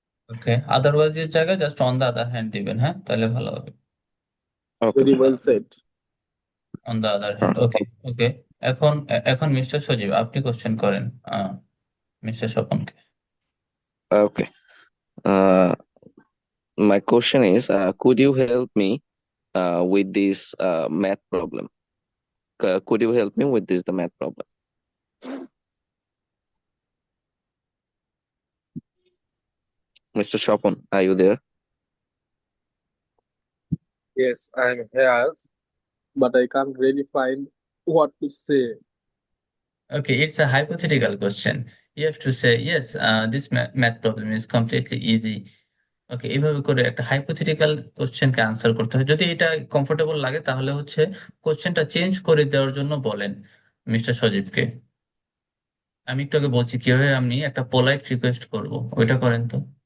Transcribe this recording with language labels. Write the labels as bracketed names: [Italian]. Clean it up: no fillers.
[Bangla] ওকে, otherwise এর জায়গায় just [English] on the other hand [Bangla] দিবেন, হ্যাঁ তাহলে ভালো হবে। [English] Okay. Very well said. On the other hand, okay, okay. [Bangla] এখন মিস্টার সজীব আপনি কোশ্চেন করেন mister স্বপনকে। [English] Okay. My question is, could you help me with this math problem? Could you help me with the math problem? Mr. Shopon, are you there? Yes, I'm here, but I can't really find what to say. Okay, it's a hypothetical question. You have to say, yes, this math problem is completely easy. [Bangla] ওকে, এইভাবে করে একটা hypothetical কোশ্চেনকে answer করতে হয়। যদি এটা comfortable লাগে তাহলে হচ্ছে কোশ্চেনটা চেঞ্জ করে দেওয়ার জন্য বলেন মিস্টার সজীবকে। আমি একটু আগে বলছি কিভাবে আমি একটা পোলাইট রিকোয়েস্ট করব, ওইটা করেন তো।